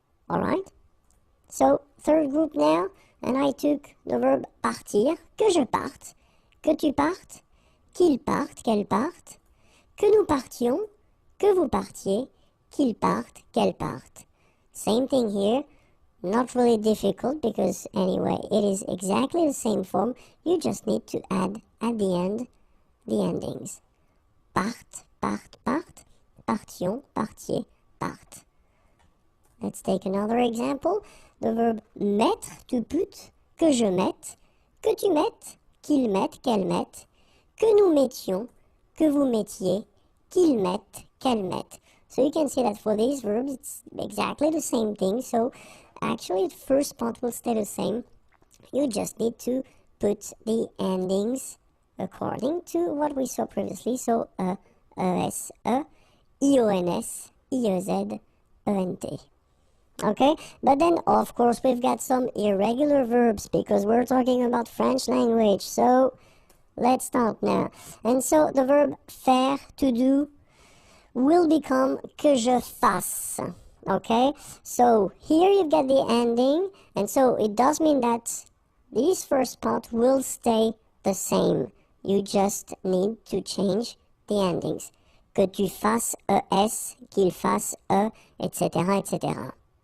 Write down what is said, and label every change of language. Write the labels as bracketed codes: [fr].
[en] Alright? So, third group now, and I took the verb partir, [fr] que je parte, que tu partes, qu'il parte, qu'elle parte, que nous partions, que vous partiez, qu'il parte, qu'elle parte. [en] Same thing here, not really difficult because anyway, it is exactly the same form. You just need to add at the end the endings. [fr] Parte, parte, parte, partions, partiez, parte. [en] Let's take another example. The verb mettre, to put, [fr] que je mette, que tu mettes, qu'il mette, qu'elle mette, que nous mettions, que vous mettiez, qu'ils mettent, qu'elle mette. [en] So you can see that for these verbs, it's exactly the same thing. So actually, the first part will stay the same. You just need to put the endings according to what we saw previously. So es, ions, iez, ent. Okay, but then of course we've got some irregular verbs because we're talking about French language. So let's start now. And so the verb faire, to do, will become [fr] que je fasse. [en] Okay, so here you've got the ending, and so it does mean that this first part will stay the same. You just need to change the endings. [fr] Que tu fasses es, qu'il fasse etc., etc.